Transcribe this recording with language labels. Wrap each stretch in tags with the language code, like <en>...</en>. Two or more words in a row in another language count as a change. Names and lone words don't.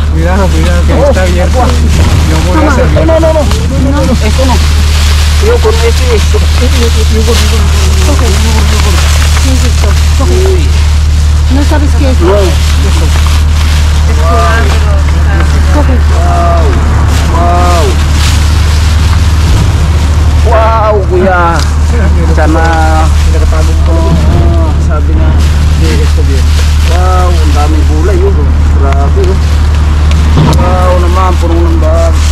<es>Cuidado que está abierto. Yo voy a hacer. No. Esto no. Yo con este. ¿qué es esto? Coge. No sabes qué es. No. Coge.</es> <tl>Wow, kuya. Sana. Sabi nga. Wow, ang daming gulay yun. Grabe yun. Wow naman, punong ng bag.</tl>